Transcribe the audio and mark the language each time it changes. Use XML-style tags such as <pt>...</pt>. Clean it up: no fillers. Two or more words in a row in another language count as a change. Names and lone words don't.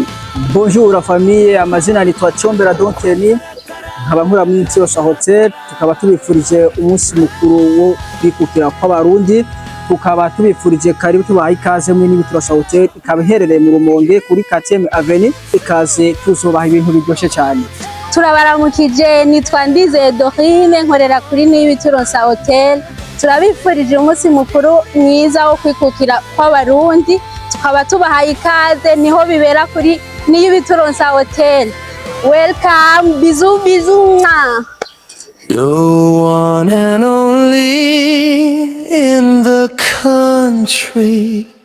<fr>Bonjour la famille,</fr> <rn>amazina nitwa Chombera Donteni, nkaba nkora muri NIYIBITURONSA HOTEL, tukaba tubifurije umunsi mukuru wo kwikukira kw'abarundi, tukaba tubifurije karibu tubaha ikaze muri NIYIBITURONSA HOTEL, ikaba iherereye mu Rumonge kuri 4e Avenue, ikaze tuzobaha ibintu biryoshye cyane. Turabaramukije, nitwa Ndizeye Dorine, nkorera kuri NIYIBITURONSA HOTEL. Turabifurije umunsi mukuru mwiza wo kwikukira kw'abarundi, tukaba tubaha ikaze, niho bibera kuri NIYIBITURONSA HOTEL.</rn> <fr>Welcome, bisous bisous.</fr> <en>You're one and only in the country.</en>